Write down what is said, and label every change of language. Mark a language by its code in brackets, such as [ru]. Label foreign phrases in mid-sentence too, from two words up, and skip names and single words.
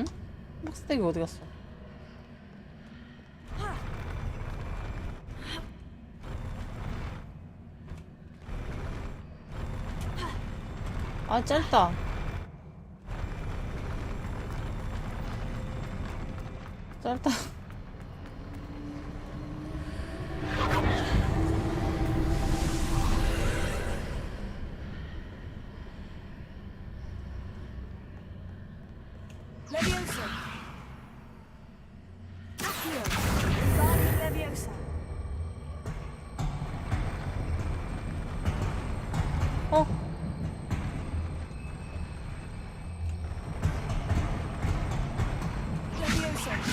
[ko] 박스텍이 어디 갔어? 아, 짧다. 짧다. Leviosa. Accio. Wingardium Leviosa. 어? Leviosa.